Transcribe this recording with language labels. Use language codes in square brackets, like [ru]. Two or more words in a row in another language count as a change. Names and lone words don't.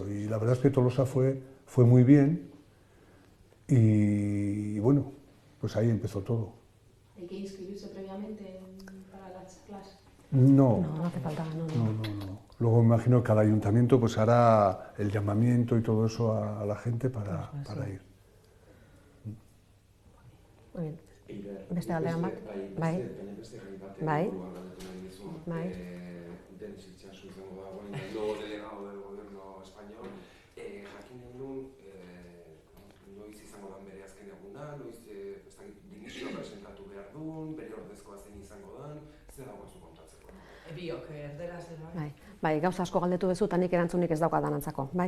[es] Y la verdad es que Tolosa fue muy bien y bueno, pues ahí empezó todo. ¿Hay que inscribirse previamente para las charlas? No, No hace falta, no. no. Luego me imagino que cada ayuntamiento pues hará el llamamiento y todo eso a la gente para ir. Muy bien. [eu] Beste galderan bat? Bai. Bai. Bai. Denis Itxaso izango da, bueno, [es] el nuevo delegado del gobierno español, [eu] jakin genuen, noiz izango dan bere azken eguna, noiz dimisioa presentatu behar duen, bere ordezkoa zein izango dan, zer dago zu kontatzeko? Biok, erderaz ere bai. Bai, gauza asko galdetu bezu, eta nik erantzunik ez daukat danantzako, bai.